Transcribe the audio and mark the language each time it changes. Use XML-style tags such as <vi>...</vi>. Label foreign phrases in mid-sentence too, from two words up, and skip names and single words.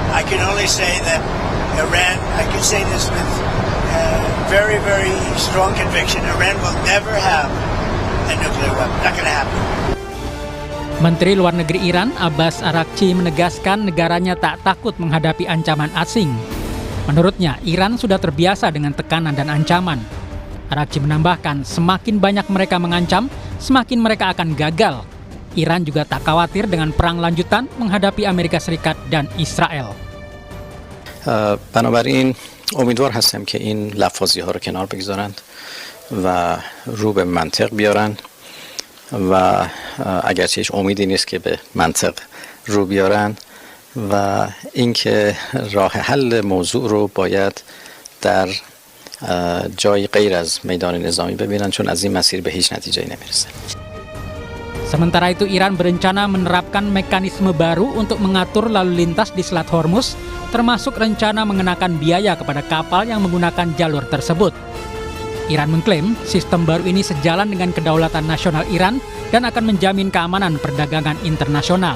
<en>can only say that Iran, I can say this with very, very strong conviction, Iran will never have a nuclear weapon. Not going to happen.</en> <id>Menteri Luar Negeri Iran, Abbas Araghchi, menegaskan negaranya tak takut menghadapi ancaman asing. Menurutnya, Iran sudah terbiasa dengan tekanan dan ancaman. Araghchi menambahkan, semakin banyak mereka mengancam, semakin mereka akan gagal. Iran juga tak khawatir dengan perang lanjutan menghadapi Amerika Serikat dan Israel.</id> <fa>بنابراین امیدوار هستم که این لفاظی ها رو کنار بگذارند و رو به منطق بیارن و اگرچه هیچ امیدی نیست که به منطق رو بیارن و اینکه راه حل موضوع رو باید در جای غیر از میدان نظامی ببینن چون از این مسیر به هیچ نتیجه‌ای نمیرسه.</fa> <id>Sementara itu, Iran berencana menerapkan mekanisme baru untuk mengatur lalu lintas di Selat Hormuz, termasuk rencana mengenakan biaya kepada kapal yang menggunakan jalur tersebut. Iran mengklaim sistem baru ini sejalan dengan kedaulatan nasional Iran dan akan menjamin keamanan perdagangan internasional.</id>